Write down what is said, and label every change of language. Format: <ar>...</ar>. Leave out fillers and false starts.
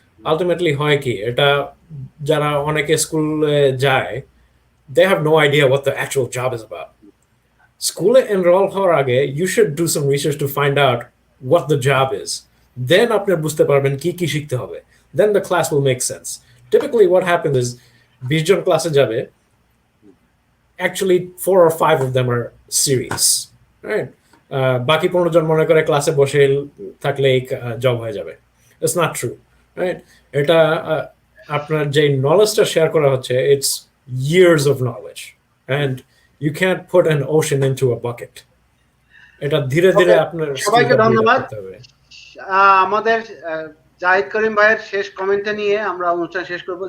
<bn>Ultimately হয় কি, এটা যারা অনেকে স্কুলে যায়,</bn> <en>they have no idea what the actual job is about.</en> <bn>স্কুলে এনরোল হওয়ার আগে</bn> <en>you should do some research to find out what the job is.</en> <bn>Then আপনি বুঝতে পারবেন কি কি শিখতে হবে.</bn> <en>Then the class will make sense. Typically what happens is 20</en> <bn>জন ক্লাসে যাবে,</bn> <en>actually 4 or 5 of them are serious, right?</en> <bn>বাকি 15 জন মনে করে ক্লাসে বসে থাকলে জব হয়ে যাবে।</bn> <en>It's not true, right?</en> <bn>এটা আপনার যে নলেজটা শেয়ার করা হচ্ছে,</bn> <en>it's years of knowledge, and you can't put an ocean into a bucket.</en> <bn>এটা ধীরে ধীরে আপনার সবাইকে ধন্যবাদ। আমাদের জাহিদ করিম ভাইয়ের শেষ কমেন্টটা নিয়ে আমরা অনুষ্ঠান শেষ করব।</bn>